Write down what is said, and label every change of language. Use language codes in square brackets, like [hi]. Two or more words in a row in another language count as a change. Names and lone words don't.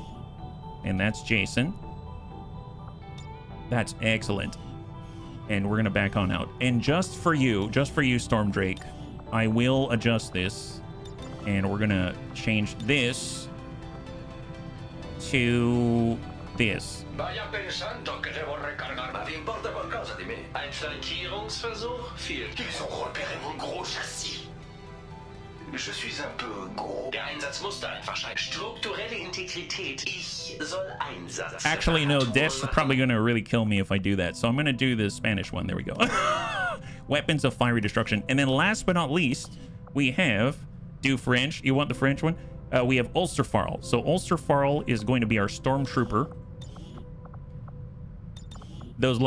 [en] And that's Jason. That's excellent. And we're going to back on out. And just for you, Storm Drake, I will adjust this. And we're going to change this to this. [es] Vaya pensando que debo recargar. ¿Te importa [it] qualcosa di me? [de] Ein Flankierungsversuch? Viel. [fr] Ils ont repéré mon gros châssis. Je suis un peu gros. [de] Der Einsatz musste einfach scheitern. Strukturelle Integrität. Ich soll Einsatz. [en] Actually, no, Death's probably going to really kill me if I do that. So I'm going to do the Spanish one. There we go. Weapons of Fiery Destruction. And then last but not least, we have... Do French. You want the French one? We have Ulsterfarl. So Ulsterfarl is going to be our Stormtrooper. Those lines are long.